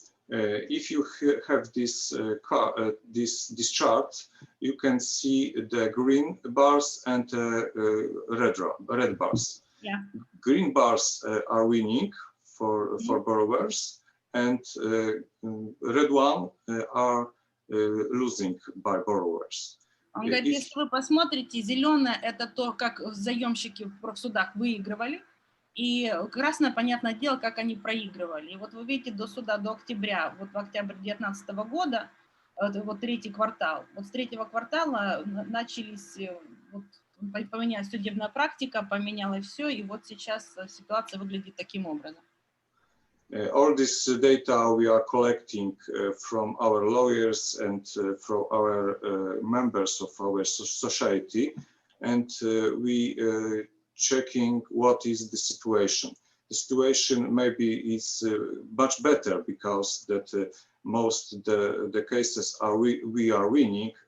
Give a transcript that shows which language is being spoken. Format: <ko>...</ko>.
<en>If you have this this chart, you can see the green bars and red bars. Yeah. Green bars are winning for borrowers, and red one are losing by borrowers.</en> <ru>Он говорит, если вы посмотрите, зеленое — это то, как заемщики в судах выигрывали, и красное, понятное дело, как они проигрывали. И вот вы видите до суда, до октября, вот в октябре 2019 года, вот третий квартал, вот с третьего квартала начались, вот, поменялась судебная практика, поменялось все, и вот сейчас ситуация выглядит таким образом.</ru> <en>All this data we are collecting from our lawyers and from our members of our society, and we checking what is the situation. The situation maybe is much better because that most the cases are we are winning.</en>